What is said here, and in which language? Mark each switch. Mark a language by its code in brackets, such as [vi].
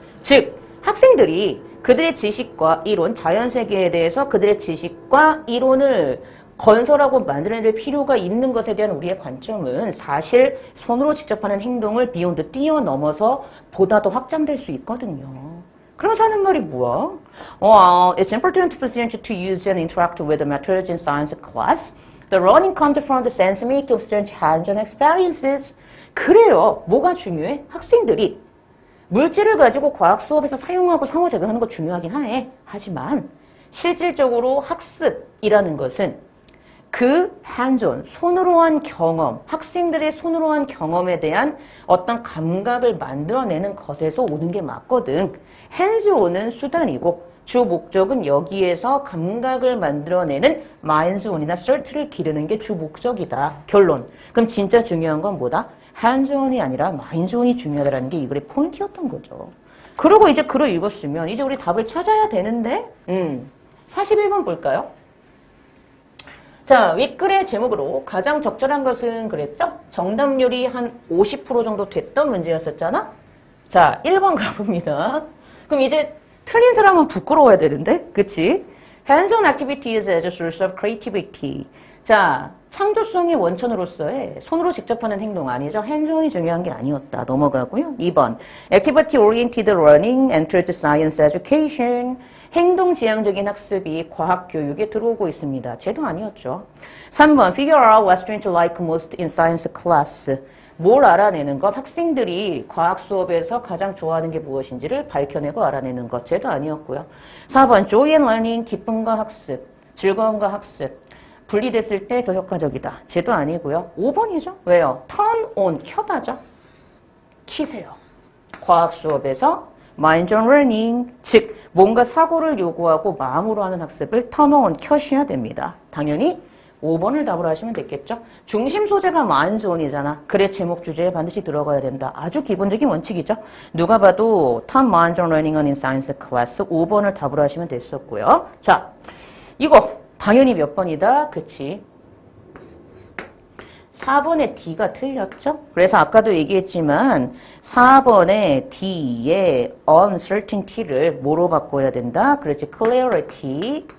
[ko] 즉 학생들이 그들의 지식과 이론, 자연세계에 대해서 그들의 지식과 이론을 건설하고 만들어낼 필요가 있는 것에 대한 우리의 관점은 사실 손으로 직접 하는 행동을 beyond 뛰어넘어서 보다 더 확장될 수 있거든요. 그러면서 하는 말이 뭐야? [en] It's important for students to use and interact with the materials in science class. The learning comes from the sense making of students' hands-on experiences. [ko] 그래요. 뭐가 중요해? 학생들이 물질을 가지고 과학 수업에서 사용하고 상호작용하는 거 중요하긴 해. 하지만 실질적으로 학습이라는 것은 그 hands-on, 손으로 한 경험, 학생들의 손으로 한 경험에 대한 어떤 감각을 만들어내는 것에서 오는 게 맞거든. hands-on은 수단이고 주 목적은 여기에서 감각을 만들어내는 minds-on이나 cert를 기르는 게 주 목적이다. 결론. 그럼 진짜 중요한 건 뭐다? hands-on이 아니라 minds-on이 중요하다는 게 이 글의 포인트였던 거죠. 그리고 이제 글을 읽었으면 이제 우리 답을 찾아야 되는데 41번 볼까요? 자, 윗글의 제목으로 가장 적절한 것은 그랬죠? 정답률이 한 50% 정도 됐던 문제였었잖아? 자, 1번 가봅니다. 그럼 이제 틀린 사람은 부끄러워야 되는데? 그치? [en] Hands-on activities as a source of creativity. [ko] 자, 창조성의 원천으로서의 손으로 직접 하는 행동 아니죠? hands-on이 중요한 게 아니었다. 넘어가고요. 2번. [en] Activity oriented learning entered science education. [ko] 행동지향적인 학습이 과학교육에 들어오고 있습니다. 쟤도 아니었죠. 3번. [en] Figure out what students like most in science class. [ko] 뭘 알아내는 것? 학생들이 과학 수업에서 가장 좋아하는 게 무엇인지를 밝혀내고 알아내는 것. 쟤도 아니었고요. 4번. [en] Joy and learning. [ko] 기쁨과 학습. 즐거움과 학습. 분리됐을 때 더 효과적이다. 쟤도 아니고요. 5번이죠. 왜요? [en] Turn on. [ko] 켜봐죠. 키세요. 과학 수업에서 mind-on learning, 즉 뭔가 사고를 요구하고 마음으로 하는 학습을 turn on, 켜셔야 됩니다. 당연히 5번을 답으로 하시면 됐겠죠. 중심 소재가 mind-on이잖아. 글의 제목 주제에 반드시 들어가야 된다. 아주 기본적인 원칙이죠. 누가 봐도 [en] turn mind-on learning on in science class [ko] 5번을 답으로 하시면 됐었고요. 자, 이거 당연히 몇 번이다? 그치? 4번의 D가 틀렸죠? 그래서 아까도 얘기했지만 4번의 D의 uncertainty를 뭐로 바꿔야 된다? 그렇지, clarity.